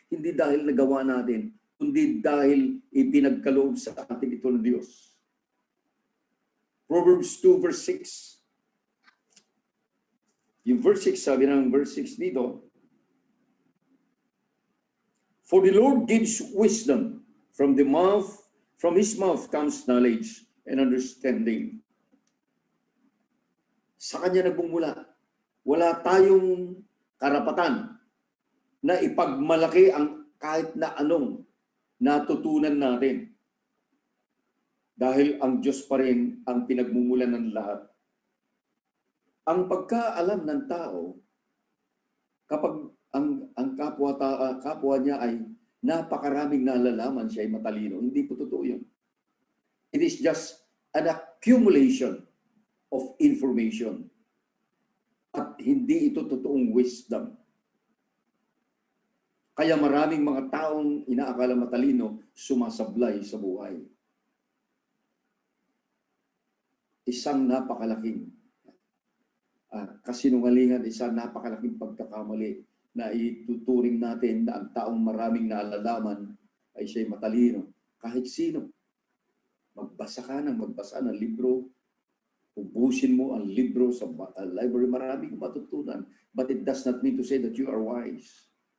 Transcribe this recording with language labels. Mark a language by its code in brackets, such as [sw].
[tl] Hindi dahil nagawa natin, kundi dahil ipinagkaloob sa atin ito ng Diyos. [en] Proverbs 2 verse 6. [tl] Yung verse 6, sabi ng verse 6 dito, [en] for the Lord gives wisdom, from his mouth comes knowledge and understanding. [tl] Sa kanya nagbumula. Wala tayong karapatan na ipagmalaki ang kahit na anong natutunan natin. Dahil ang Diyos pa rin ang pinagmumulan ng lahat. Ang pagkaalam ng tao, kapag ang kapwa niya ay napakaraming nalalaman, siya ay matalino, hindi po totoo yun. [en] It is just an accumulation of information. [tl] At hindi ito totoong wisdom. Kaya maraming mga taong inaakala matalino, sumasablay sa buhay. Isang napakalaking kasinungalingan, isang napakalaking pagkakamali na ituturing natin na ang taong maraming naalalaman ay siya'y matalino. Kahit sino. Magbasa ng libro, ubusin mo ang libro sa library, maraming matutunan. [en] But it does not mean to say that you are wise.